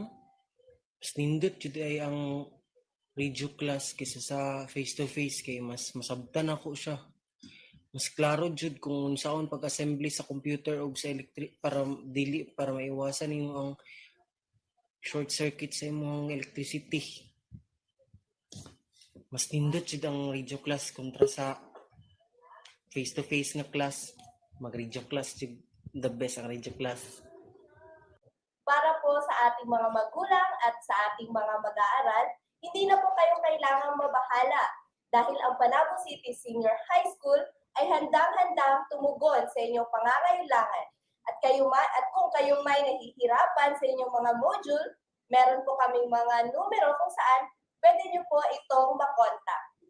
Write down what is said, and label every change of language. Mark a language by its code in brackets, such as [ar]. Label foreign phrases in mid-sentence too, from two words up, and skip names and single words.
[ceb] Mas nindot jud ay ang radio class kaysa sa [en] face-to-face [ceb] kay mas masabtan ako siya. Mas klaro jud kung saan pag-assembly sa computer o sa electric [tl] para maiwasan yung [ceb] ang [en] short circuit [ceb] sa imong electricity. Mas nindot jud ang radio class kontra sa [en] face-to-face [ceb] nga class. Mag-radio class jud [en] the best [ceb] ang radio class. [tl] Para po sa ating mga magulang at sa ating mga mag-aaral, hindi na po kayo kailangang mabahala dahil ang Panabo City Senior High School ay handang-handang tumugon sa inyong pangangailangan. At kung kayo may nahihirapan sa inyong mga module, meron po kaming mga numero kung saan pwede nyo po itong makontak.